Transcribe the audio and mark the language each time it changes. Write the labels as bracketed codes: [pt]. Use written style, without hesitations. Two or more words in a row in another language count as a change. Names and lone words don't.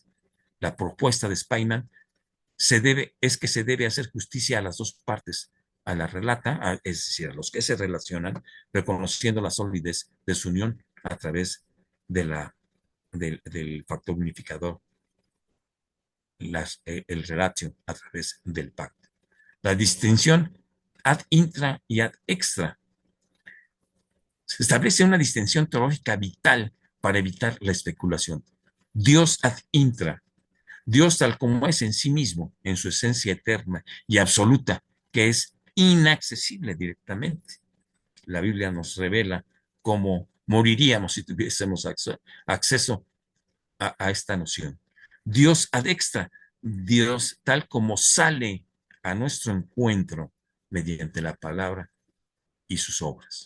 [es] La propuesta de Spyman es que se debe hacer justicia a las dos partes, a la relata, es decir, a los que se relacionan, reconociendo la solidez de su unión a través de del factor unificador, el relatio a través del pacto. La distinción [la] ad intra [es] y [la] ad extra. [es] Se establece una distinción teológica vital para evitar la especulación. [la] Dios ad intra, [es] Dios tal como es en sí mismo, en su esencia eterna y absoluta, que es inaccesible directamente. La Biblia nos revela cómo moriríamos si tuviésemos acceso a esta noción. Dios [la] ad extra, [es] Dios tal como sale a nuestro encuentro mediante la palabra y sus obras.